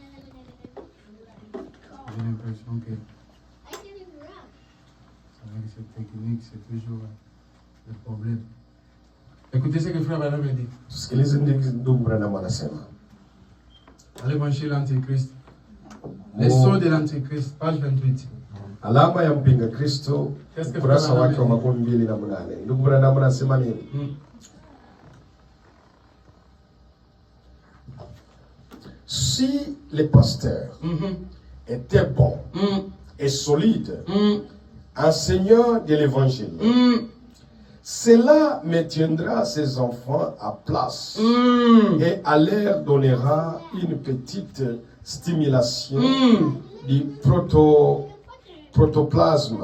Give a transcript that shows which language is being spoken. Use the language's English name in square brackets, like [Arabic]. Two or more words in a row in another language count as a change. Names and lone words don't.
[French] J'ai l'impression que avec cette technique, c'est toujours le problème. Écoutez ce que frère Branham dit. [Swahili] Tusikilize ndugu Branham anasema. [French] Dans l'évangile de l'Antichrist. Les sceaux de l'Antichrist, page 28. [Swahili] Alama ya mpinga Kristo, ukurasa wake wa 28. Ndugu Branham anasema nini? [French] Si les pasteurs étaient bons et solides, enseignants de l'évangile, cela maintiendra ses enfants à place et à leur donnera une petite stimulation du protoplasme.